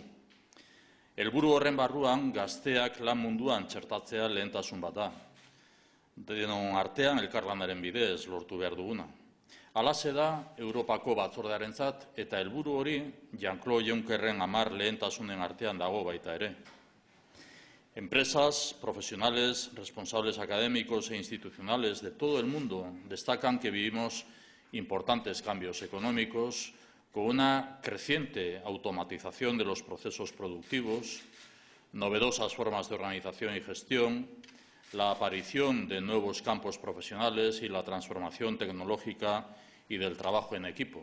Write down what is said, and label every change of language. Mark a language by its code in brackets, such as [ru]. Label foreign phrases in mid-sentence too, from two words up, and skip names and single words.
[eu] Helburu horren barruan gazteak lan munduan txertatzea lehentasun bat da. Denon artean elkarlanaren bidez lortu behar duguna. Halaxe da Europako batzordearentzat eta helburu hori Jean-Claude Junckerren 10 lehentasunen artean dago baita ere. [es] Empresas, profesionales, responsables académicos e institucionales de todo el mundo destacan que vivimos importantes cambios económicos con una creciente automatización de los procesos productivos, novedosas formas de organización y gestión, la aparición de nuevos campos profesionales y la transformación tecnológica y del trabajo en equipo.